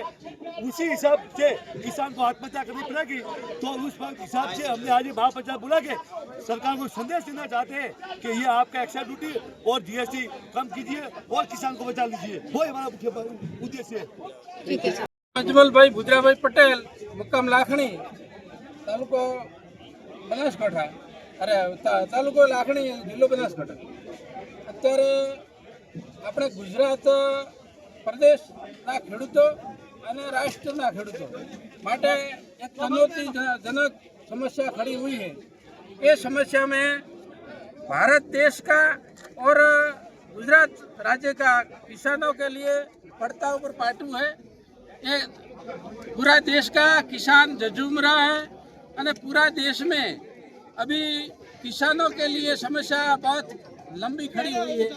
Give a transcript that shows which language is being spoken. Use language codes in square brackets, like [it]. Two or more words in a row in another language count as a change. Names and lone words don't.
[hi] उसी हिसाब से किसान को आत्महत्या करनी पड़ेगी। तो उस हिसाब से हमने आज महापंचायत बुला के सरकार को संदेश देना चाहते हैं कि ये आपका [en] excise duty [hi] और जीएसटी कम कीजिए और किसान को बचा लीजिए। वो हमारा मुख्य उद्देश्य है। ठीक है सर। अजमल भाई भुजराभाई पटेल, मुक्काम लाखणी, तालुको बनासकांठा, तालुको लाखणी, जिल्लो बनासकांठा। [gu] અત્યારે આપણે ગુજરાત પ્રદેશના ખેડૂતો અને રાષ્ટ્રના ખેડૂતો માટે એક [hi] चुनौतीजनक समस्या खड़ी हुई है। ये समस्या में भारत देश का और गुजरात राज्य का किसानों के लिए पड़ता ऊपर पाटू है। ये पूरा देश का किसान झझूम रहा है और पूरा देश में अभी किसानों के लिए समस्या बहुत लंबी खड़ी हुई है।